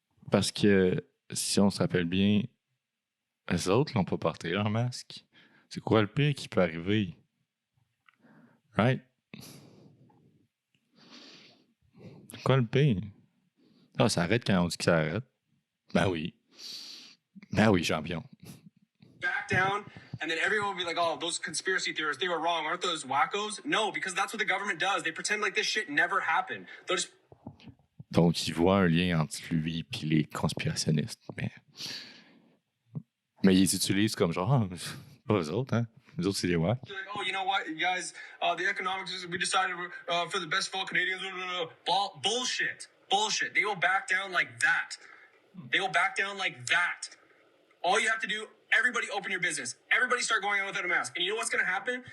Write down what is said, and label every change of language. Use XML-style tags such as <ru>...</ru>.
<fr>Parce que si on se rappelle bien, les autres l'ont pas porté leur masque. C'est quoi le pire qui peut arriver? Right? C'est quoi le pire? Ah, ça arrête quand on dit que ça arrête. Ben oui. Ben oui, champion.</fr> <en>Back down, and then everyone will be like, oh, those conspiracy theorists, they were wrong. Aren't those wackos? No, because that's what the government does. They pretend like this shit never happened. They'll just...</en> <fr>Donc, il voit un lien entre lui et les conspirationnistes. Mais ils les utilisent comme genre, pas eux autres, hein? Les autres, c'est les wack.</fr> <en>Like, oh, you know what, you guys, the economics, we decided for the best for all Canadians. Bullshit. Bullshit. They will back down like that. They will back down like that. All you have to do, everybody open your business. Everybody start going out without a mask. And you know what's going to happen?</en>